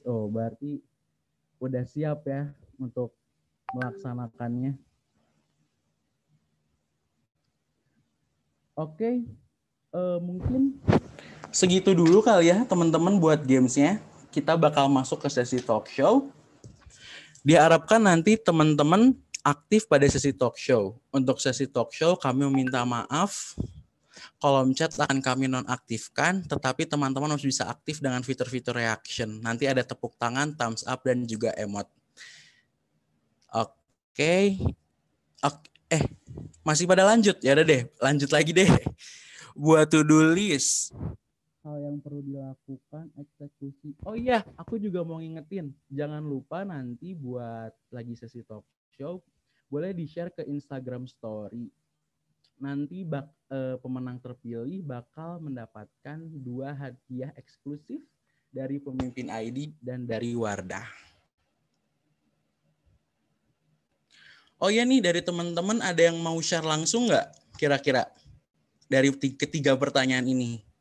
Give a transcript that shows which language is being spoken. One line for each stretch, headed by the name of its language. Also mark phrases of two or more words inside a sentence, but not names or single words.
Indonesian: Oh, berarti udah siap ya untuk melaksanakannya. Oke, mungkin segitu dulu kali ya teman-teman buat gamesnya. Kita bakal masuk ke sesi
English: talk show.
Indonesian: Diharapkan nanti teman-teman aktif pada sesi
English: talk show.
Indonesian: Untuk sesi
English: talk show
Indonesian: kami meminta maaf. Kolom chat akan kami nonaktifkan, tetapi teman-teman harus bisa aktif dengan fitur-fitur reaction. Nanti ada tepuk tangan,
English: thumbs up,
Indonesian: dan juga emot. Oke. Masih pada lanjut? Ya udah deh, lanjut lagi deh. Buat
English: to-do list.
Indonesian: Hal yang perlu dilakukan, eksekusi. Oh iya, aku juga mau ngingetin. Jangan lupa nanti buat lagi sesi
English: talk show,
Indonesian: boleh di-share ke Instagram Story. Nanti pemenang terpilih bakal mendapatkan 2 hadiah eksklusif dari pemimpin ID dan dari Wardah. Oh ya nih, dari teman-teman ada yang mau share langsung nggak kira-kira dari ketiga pertanyaan ini?